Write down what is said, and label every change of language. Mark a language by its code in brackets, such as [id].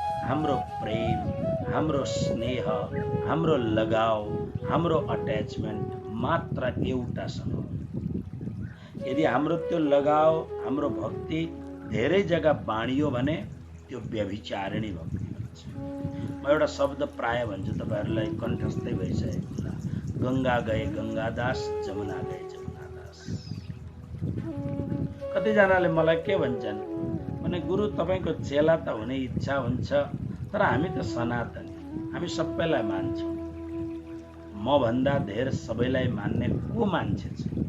[ne] हाम्रो प्रेम, हाम्रो स्नेह, हाम्रो लगाव, हाम्रो अट्याचमेन्ट मात्र एउटासँग हो। यदि हाम्रो त्यो लगाव, हाम्रो भक्ति धेरै जग्गा बाँडियो भने त्यो व्यभिचारिणी भक्ति भन्छ। म एउटा शब्द प्राय भन्छु, तपाईहरूलाई कण्ठस्थै भइसकेको होला। [hi] गङ्गा गए गङ्गादास, जमुना गए जमुनादास। [ne] कतिजनाले मलाई के भन्छन् भने, गुरु तपाईँको चेला त हुने इच्छा हुन्छ, तर हामी त सनातनी, हामी सबैलाई मान्छौँ। म भन्दा धेर सबैलाई मान्ने को मान्छे छ?